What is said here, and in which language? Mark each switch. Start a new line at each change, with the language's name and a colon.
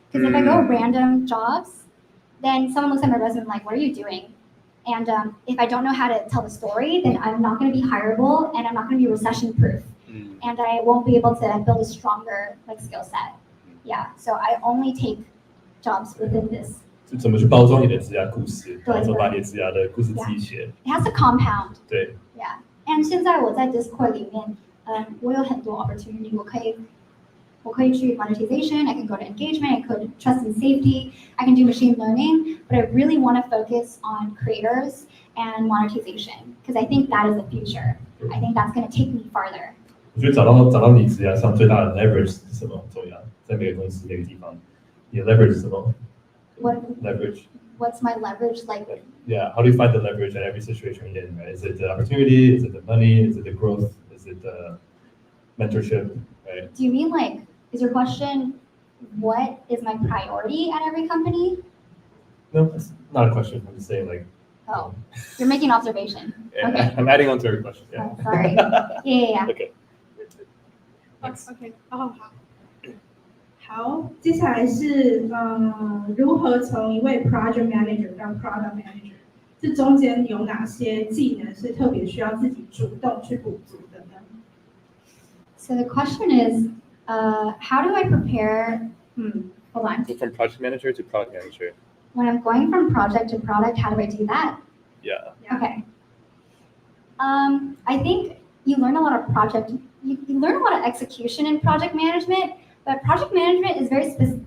English: Because if I go random jobs, then someone looks at my resume like, what are you doing? And if I don't know how to tell the story, then I'm not going to be hireable, and I'm not going to be recession proof. And I won't be able to build a stronger skill set. Yeah, so I only take jobs within this.
Chinese: 就怎么去包装你的职涯故事，然后怎么把你的职涯的故事记起来。
English: It has to compound.
Chinese: 对。
English: Yeah. And
Chinese: 现在我在 Discord 里面，我有很多 opportunity，我可以去
English: monetization, I can go to engagement, I could trust and safety, I can do machine learning, but I really want to focus on creators and monetization because I think that is the future. I think that's going to take me farther.
Chinese: 我觉得找到你职涯上最大的 leverage 是什么重要？在每个公司每个地方，你的 leverage 是什么？
English: What leverage? What's my leverage like? Yeah, how do you find the leverage in every situation you're in? Right? Is it the opportunity? Is it the money? Is it the growth? Is it the mentorship? Right? Do you mean like, is your question, what is my priority at every company? No, that's not a question. I'm just saying like. Oh, you're making an observation. Yeah, Okay. I'm adding on to your question. Yeah. Oh, sorry. Yeah. Okay.
Chinese: OK， 好。好，接下来是如何从一位 project manager 到 product manager， 这中间有哪些技能是特别需要自己主动去补足的呢？
English: So the question is, how do I prepare? Hold on. So from project manager to product manager. When I'm going from project to product, how do I do that? Yeah. Okay. I think you learn a lot of you learn a lot of execution in project management, but project management is very specific.